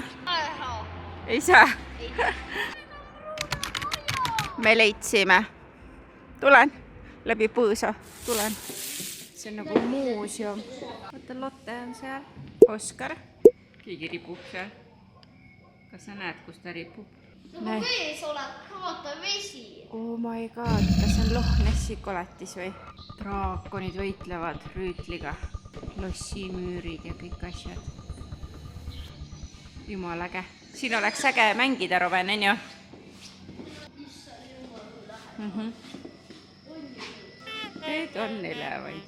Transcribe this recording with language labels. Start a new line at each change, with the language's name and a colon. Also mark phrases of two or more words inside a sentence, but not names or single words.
Estonian: Ei saa. Me leidsime. Tulen läbi põõsa. Tulen. See on nagu muuseum. Vaata, Lotte on seal. Oskar. Keegi ripub seal. Kas sa näed, kus ta ripub? Nagu vees oled, vaata vesi.
English: Oh my god,
Estonian: kas on Loch Nessi koletis või? Draakonid võitlevad rüütliga. Lossimüürid ja kõik asjad. Jumal äge. Siin oleks äge mängida, Roven, on ju? Need on elevandid.